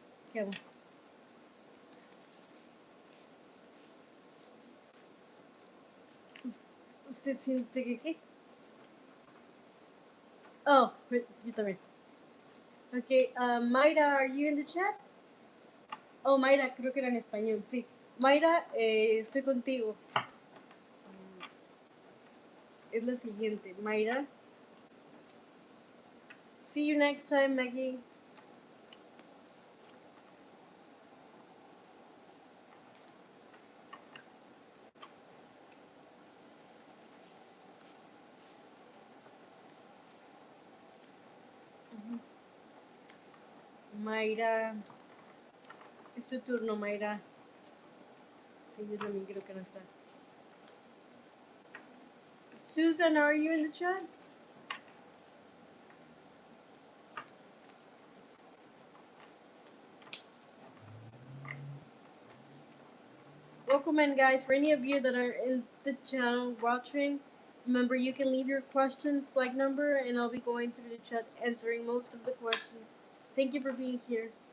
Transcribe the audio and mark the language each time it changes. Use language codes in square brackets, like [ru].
[es] Okay. ¿Usted siente que qué? Oh, yo también. [en] Okay, Mayra, are you in the chat? [es] Oh, Mayra, creo que era en español, sí. Mayra, estoy contigo. Es lo siguiente, Mayra. [en] See you next time, Maggie. [es] Mayra, es tu turno, Mayra. Sí, yo también creo que no está. [en] Susan, are you in the chat? Welcome in, guys. For any of you that are in the channel watching, remember you can leave your questions like number, and I'll be going through the chat answering most of the questions. Thank you for being here.